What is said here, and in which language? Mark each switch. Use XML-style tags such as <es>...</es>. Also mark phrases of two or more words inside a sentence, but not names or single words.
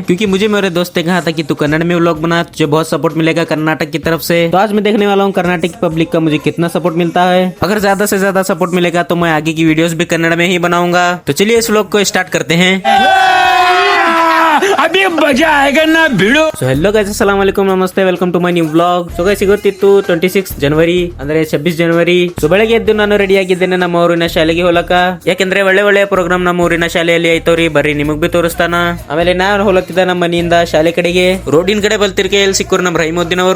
<hi>क्योंकि मुझे मेरे दोस्त ने कहा था कि तू कन्नड़ में व्लॉग बना, तुझे बहुत सपोर्ट मिलेगा कर्नाटक की तरफ से। तो आज मैं देखने वाला हूँ कर्नाटक की पब्लिक का मुझे कितना सपोर्ट मिलता है। अगर ज्यादा से ज्यादा सपोर्ट मिलेगा तो मैं आगे की वीडियोस भी कन्नड़ में ही बनाऊंगा। तो चलिए इस व्लॉग को स्टार्ट करते हैं। अभी मजा आएगा ना भिड़ो।</hi> <en>so hello guys,</en> <ar>السلام عليكم,</ar> <en>ನಮಸ್ತೆ, welcome to my new vlog. so guys,</en> <kn>ಇವತ್ತಿತ್ತು 26 ಜನವರಿ ಅಂದ್ರೆ 26 ಜನವರಿ. ಸೊ ಬೆಳಗ್ಗೆ ಎದ್ದು ನಾನು ರೆಡಿ ಆಗಿದ್ದೇನೆ ನಮ್ಮ ಊರಿನ ಶಾಲೆಗೆ ಹೋಲಕ. ಯಾಕೆಂದ್ರೆ ಒಳ್ಳೆ ಪ್ರೋಗ್ರಾಮ್ ನಮ್ಮ ಊರಿನ ಶಾಲೆಯಲ್ಲಿ ಐತವ್ರಿ, ಬರ್ರಿ ನಿಮಗ್ ಬಿ ತೋರಿಸ್ತಾನ. ಆಮೇಲೆ ನಾನು ಹೋಲತ್ತಿದ್ದ ನಮ್ಮ ಮನೆಯಿಂದ ಶಾಲೆ ಕಡೆಗೆ ರೋಡಿನ ಕಡೆ ಬಲ್ತಿರ್ಕೆ ಎಲ್ಲಿ ಸಿಕ್ಕರು ನಮ್ಮ ರಹೀಮುದ್ದೀನ್ ಅವರು.</kn>